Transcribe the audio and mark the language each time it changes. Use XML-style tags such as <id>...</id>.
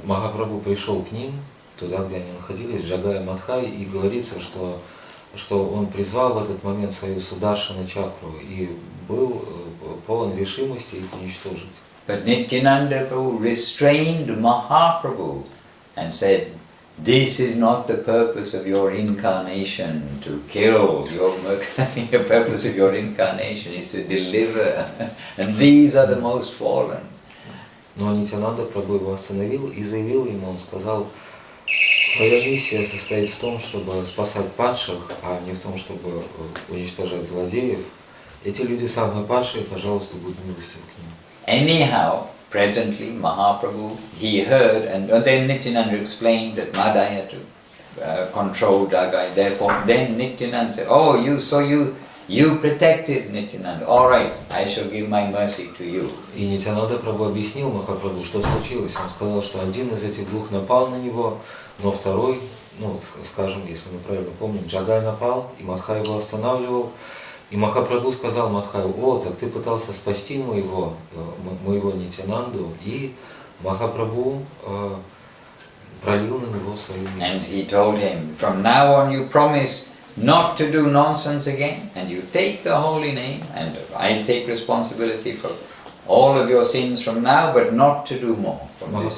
<ru>Махапрабху пришел к ним, туда, где они находились, Джагай и Мадхай, и говорится, что он призвал в этот момент свою Сударшана чакру и был полон решимости их уничтожить.</ru> <en>But Nityananda Prabhu restrained Mahaprabhu and said, "This is not the purpose of your incarnation, to kill. Your purpose of your incarnation is to deliver, and these are the most fallen."</en> <ru>Но Нитянанда Прабху его остановил и заявил ему, он сказал, твоя миссия состоит в том, чтобы спасать падших, а не в том, чтобы уничтожать злодеев. Эти люди самые падшие, пожалуйста, будь милостив к ним.</ru> <en>Anyhow, presently Mahaprabhu, he heard, and then Nityananda explained that Madai had to control Jagai. Therefore, then Nityananda said, "Oh, you protected Nityananda. All right, I shall give my mercy to you."</en> <ru>И Нитянанда Прабху объяснил Махапрабху, что случилось. Он сказал, что один из этих двух напал на него, но второй, скажем, если мы правильно помним, Джагай напал, и Мадхай его останавливал. И Махапрабху сказал Мадхаю, так ты пытался спасти моего Нитянанду, и Махапрабху пролил на него свою милость.</ru> <en>And he told him, "From now on you promise not to do nonsense again, and you take the holy name, and I take responsibility for all of your sins from now, but not to do more from this</en>